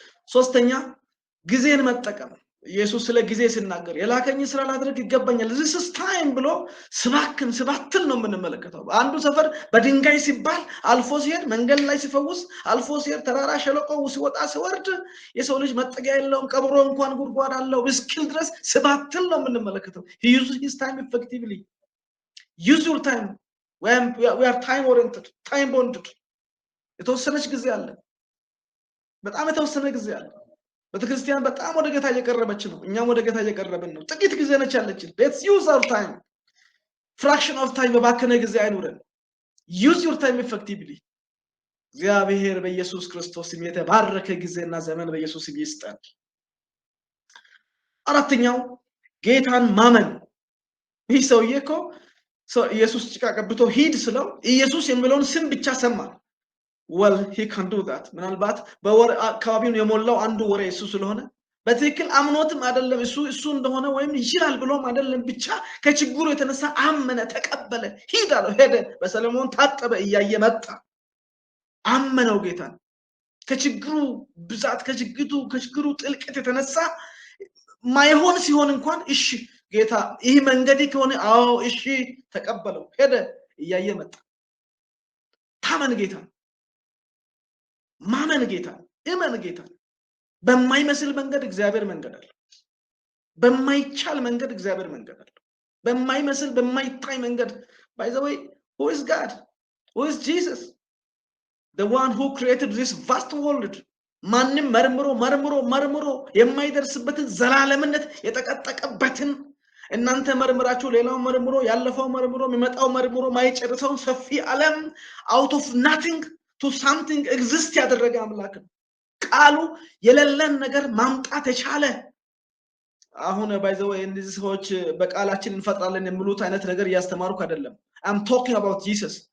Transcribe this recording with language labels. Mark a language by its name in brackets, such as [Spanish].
[Amharic] ሶስተኛ ጊዜን መጠቀም። ኢየሱስ ስለ ጊዜ ሲናገር የላከኝ ስራ ላድርግ ይገባኛል [English] this is time [Amharic] ብሎ ስባክን ነው የምንመለከተው። አንዱ ሰፈር በድንጋይ ሲባል አልፎ ሲሄድ መንገድ ላይ ሲፈውስ አልፎ ሲሄድ ተራራ ሸለቆ ሲወጣ ሲወርድ የሰው ልጅ መጠጊያ የለውም ቀብሮ እንኳን ጉድጓድ አለው እስኪል ድረስ ስባክን ነው የምንመለከተው። [English] he uses his time effectively. use your time. we are time oriented, time bonded. [Amharic] የተወሰነች ጊዜ አለ። በጣም የተወሰነ ጊዜ አለ። ቤተክርስቲያን በጣም ወደ ጌታ እየቀረበች ነው። እኛም ወደ ጌታ እየቀረብን ነው። ጥቂት ጊዜ ነች ያለችን። [English] let's use our time. fraction of time [Amharic] በባከነ ጊዜ አይኖረን። [English] use your time effectively. [Amharic] እግዚአብሔር በኢየሱስ ክርስቶስ ስም የተባረከ ጊዜና ዘመን በኢየሱስ ስም ይስጠን። አራተኛው ጌታን ማመን። ይህ ሰውዬ እኮ ኢየሱስ ጭቃ ቀብቶ ሂድ ስለው ኢየሱስ የሚለውን ስም ብቻ ሰማ። [English] well he can do that [Amharic] ምናልባት በወር አካባቢውን የሞላው አንዱ ወሬ እሱ ስለሆነ በትክክል አምኖትም አይደለም እሱ እንደሆነ ወይም ይችላል ብሎም አይደለም ብቻ ከችግሩ የተነሳ አመነ፣ ተቀበለ፣ ሂድ አለው። ሄደ፣ በሰለሞን ታጠበ፣ እያየ መጣ። አመነው ጌታን። ከችግሩ ብዛት ከችግሩ ጥልቀት የተነሳ ማይሆን ሲሆን እንኳን እሺ ጌታ ይህ መንገድ ከሆነ አዎ እሺ ተቀበለው፣ ሄደ፣ እያየ መጣ። ታመን ጌታ ማመን ጌታ እመን ጌታ። በማይመስል መንገድ እግዚአብሔር መንገድ አለ። በማይቻል መንገድ እግዚአብሔር መንገድ አለ። በማይመስል በማይታይ መንገድ [English] by the way who is God? who is Jesus? the one who created this vast world. [Amharic] ማንም መርምሮ የማይደርስበትን ዘላለምነት የተቀጠቀበትን እናንተ መርምራችሁ ሌላው መርምሮ ያለፈው መርምሮ የሚመጣው መርምሮ ማይጨርሰውን ሰፊ ዓለም [English] out of nothing to something exist [Amharic] ያደረገ አምላክ ነው። ቃሉ የሌለን ነገር ማምጣት የቻለ። አሁን by the way እንደዚህ ሰዎች በቃላችን እንፈጥራለን የሚሉት አይነት ነገር ያስተማሩክ አይደለም። [English] I'm talking about Jesus.